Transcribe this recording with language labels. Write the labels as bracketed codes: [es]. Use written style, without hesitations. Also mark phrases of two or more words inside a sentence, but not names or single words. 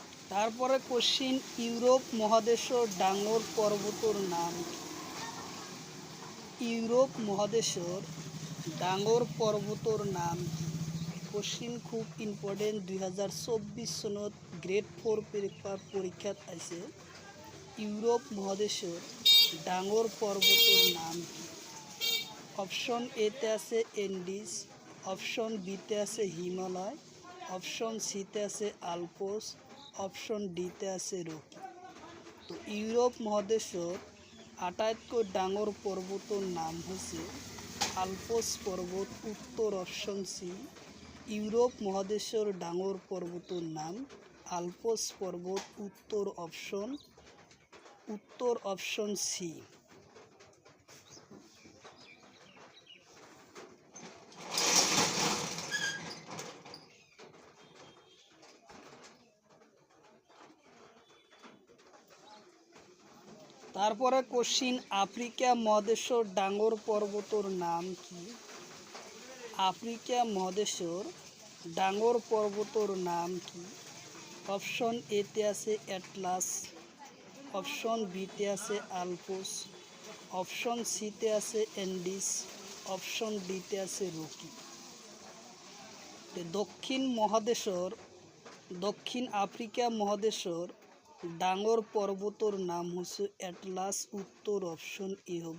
[as] তারপরে কোশ্চিন ইউরোপ মহাদেশৰ ডাঙৰ পৰ্বতৰ নাম কি? ইউরোপ মহাদেশৰ ডাঙৰ পৰ্বতৰ নাম কি? কোশ্চিন খুব ইম্পৰ্টেণ্ট, 2024 চনত গ্ৰেড 4 পৰীক্ষাত আহিছে। ইউরোপ মহাদেশৰ ডাঙৰ পৰ্বতৰ নাম কি? অপশন এতে আছে এন্ডিজ, অপশন বিতে আছে হিমালয়, অপশন সিতে আছে আলপস, অপশন ডিতে আছে রকি। তো ইউরোপ মহাদেশৰ আটাইতকৈ ডাঙৰ পৰ্বতৰ নাম হৈছে আলপস পৰ্বত, উত্তৰ অপশন সি। ইউরোপ মহাদেশৰ ডাঙৰ পৰ্বতৰ নাম আলপস পৰ্বত, উত্তৰ অপশন সি। তারপরে কোশ্চিন আফ্রিকা মহাদেশৰ ডাঙৰ পৰ্বতৰ নাম কি? আফ্রিকা মহাদেশৰ ডাঙৰ পৰ্বতৰ নাম কি? অপশন এতে আছে এটলাস, অপশন বিতে আছে আলপস, অপশন সিতে আছে এন্ডিজ, অপশন ডিতে আছে রকি। দক্ষিণ আফ্রিকা মহাদেশৰ ডাঙৰ পৰ্বতৰ নাম হৈছে এটলাস, উত্তৰ অপশন এ হ'ব।